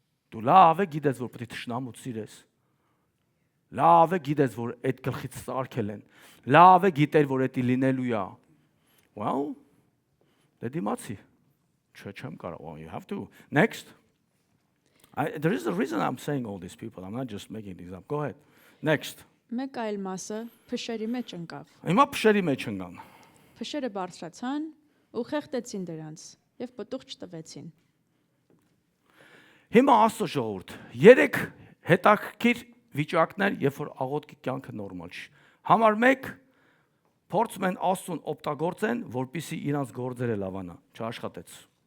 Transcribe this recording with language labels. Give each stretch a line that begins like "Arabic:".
Armenian: Դու լավ է գիտես, որ պետք է թշնամուց սիրես։ Լավ է գիտես, որ այդ գլխից սարքել են։ Լավ է գիտեր, որ դա լինելու է։ Well, դե դիմացի։ Չեմ կարող.
English: Oh, you have to. Next. There is a reason I'm saying all these people. I'm not just making these up. Go ahead. Next.
Armenian: Մեկ այլ մասը փշերի մեջ ընկավ։ Հիմա փշերի մեջ ընկան։ Փշերը բարձրացան ու խեղդեցին դրանց եւ պտուղ չտվեցին։ Հիմա Աստծո ժողովուրդ, 3 հետաքրքիր վիճակներ, երբ որ աղոթքի կյանքը նորմալ չի։ Համար 1 փորձում են Աստծուն օգտագործեն, որպեսզի իրանց գործերը լավանա, չաշխատեց։